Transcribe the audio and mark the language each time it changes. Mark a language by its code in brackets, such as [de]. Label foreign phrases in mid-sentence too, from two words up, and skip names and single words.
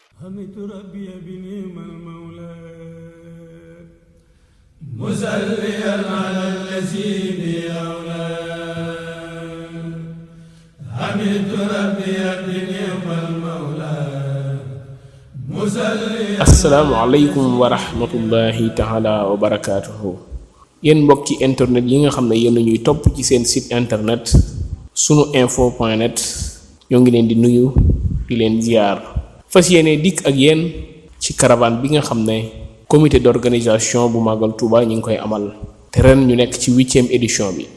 [ar] حمدت ربي بنعم المولى مسليا على الذي بأولى حمدت ربي بنعم المولى مسليا. السلام عليكم ورحمة الله تعالى وبركاته. [wo] yéen mbokki internet yi nga xam ne yéen ñuy topp ci seen [fr] site internet [wo] sunu info.net ñoo ngi leen di nuyu di leen ziar. fas yéene dikk ak yéen ci caravane bi nga xam ne [fr] comité d'organisation [wo] bu Magal Touba ñu ngi koy amal te ren ñu nekk ci 8e édition bi.